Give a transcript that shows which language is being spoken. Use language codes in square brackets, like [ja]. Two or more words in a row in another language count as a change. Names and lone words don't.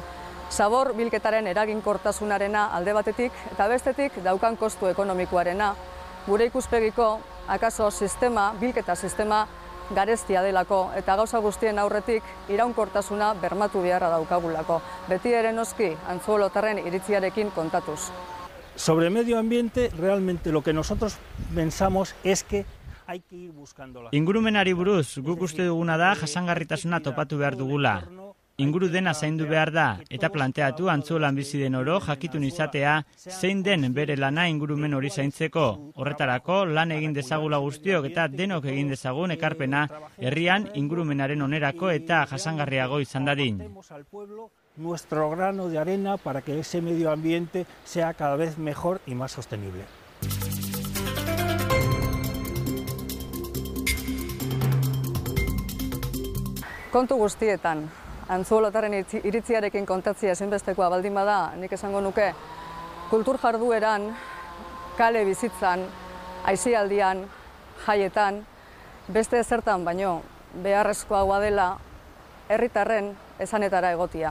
[eu] Zabor bilketaren eraginkortasunarena alde batetik eta bestetik daukan kostu ekonomikoarena. Gure ikuspegiko akaso bilketa sistema garestia delako eta gauza guztien aurretik iraunkortasuna bermatu beharra daukagulako. Beti ere noski Antzolotarren iritziarekin kontatuz. [es] Sobre medio ambiente, realmente lo que nosotros pensamos es que hay que ir buscando la... [eu] Ingurumenari buruz, guk uste duguna da jasangarritasuna topatu behar dugula. inguru dena zaindu behar da, eta planteatu Antzuolan bizi den oro jakitun izatea zein den bere lana ingurumen hori zaintzeko. Horretarako lan egin dezagula guztiok eta denok egin dezagun ekarpena herrian ingurumenaren onerako eta jasangarriago izan dadin. [es] Nuestro grano de arena para que ese medio ambiente sea cada vez mejor y más sostenible. [eu] Kontu guztietan, Antzuolotaren iritziarekin kontatzea ezinbestekoa baldin bada, nik esango nuke, kultur jardueran, kale bizitzan, aisialdian, jaietan, beste ezertan baino beharrezkoa dela herritarren esanetara egotia.